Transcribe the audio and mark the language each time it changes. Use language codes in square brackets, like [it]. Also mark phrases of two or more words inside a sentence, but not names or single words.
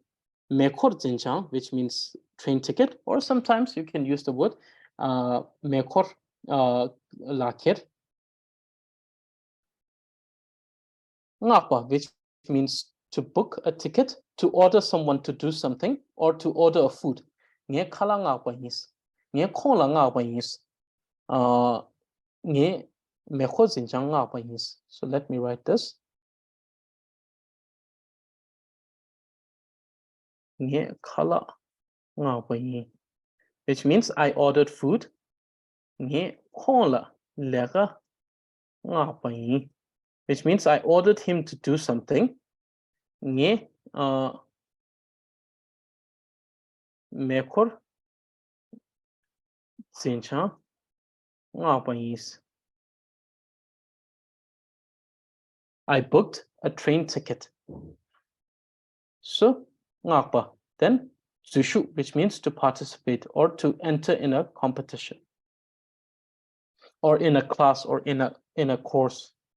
[nmf] Mekor Jinchang, [en] which means train ticket, or sometimes you can use the word [nmf] Mekor Lakir. [en] Ngapa, which means to book a ticket, to order someone to do something, or to order a food. [nmf] Nge khala ngapa is. Nge kola ngapa is. Nge Mekor Jinchang ngapa is. [en] So let me write this. [nmf] Nge khala ngapa is. [en] Which means I ordered food. [nmf] Nge kola lega ngapa is. [en] Which means I ordered him to do something. [nmf] Nge mekor zinchang ngapa is. [en] I booked a train ticket. So ngapa. Then zushu, which means to participate or to enter in a competition or in a class or in a course.